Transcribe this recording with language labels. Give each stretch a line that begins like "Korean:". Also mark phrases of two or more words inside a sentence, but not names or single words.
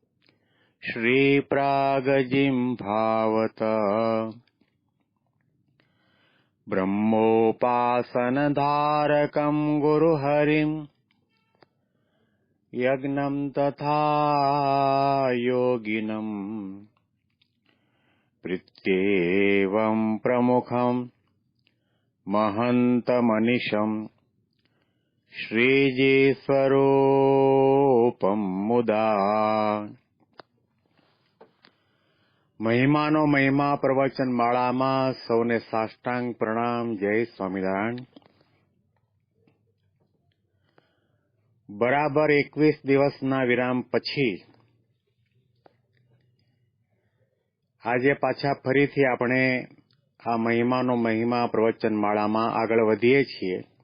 Sanskrit: श्रीप्रागजिह्वावत ब्रह्मोपासनधारकम् गुरुहरिम् यज्ञम् तथा योगिनम् प्रीत्येवम् प्रमुखम् महन्तमनिशम् श्रीजीस्वरूपम् मुदा।
Gujarati: મહિમાનો મહિમા પ્રવચન માળામાં સૌને સાષ્ટાંગ પ્રણામ. જય સ્વામિનારાયણ. બરાબર 21 દિવસના વિરામ પછી આજે પાછા ફરીથી આપણે આ મહિમાનો મહિમા પ્રવચન માળામાં આગળ વધીએ છીએ.